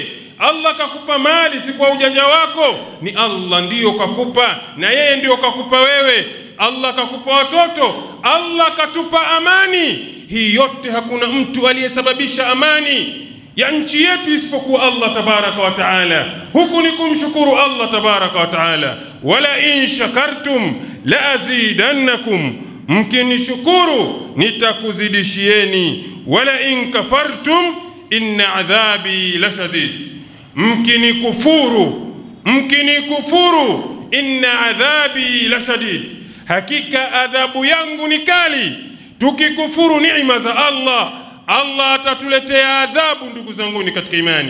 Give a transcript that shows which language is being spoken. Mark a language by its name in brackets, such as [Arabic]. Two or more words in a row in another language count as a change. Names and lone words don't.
[Swahili] Allah kakupa mali si kwa ujanja wako, ni Allah ndiyo kakupa, na yeye ndiyo kakupa wewe. Allah kakupa watoto, Allah katupa amani. Hii yote hakuna mtu aliyesababisha amani ya nchi yetu isipokuwa [Arabic] الله تبارك وتعالى. [Swahili] Huku ni kumshukuru [Arabic] الله تبارك وتعالى. ولئن شكرتم لأزيدنكم, [Swahili] mkinishukuru nitakuzidishieni. [Arabic] ولئن كفرتم إن عذابي لشديد, mkinikufuru إن عذابي لشديد, [Swahili] hakika adhabu yangu ni kali. Tukikufuru neema za Allah, Allah atatuletea adhabu ndugu zanguni katika imani.